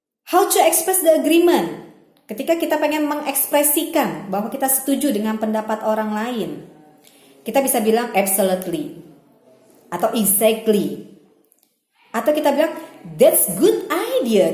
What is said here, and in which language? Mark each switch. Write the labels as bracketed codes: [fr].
[en] How to express the agreement? [id] Ketika kita pengen mengekspresikan bahwa kita setuju dengan pendapat orang lain, kita bisa bilang absolutely atau exactly. Atau kita bilang [en] that's good idea.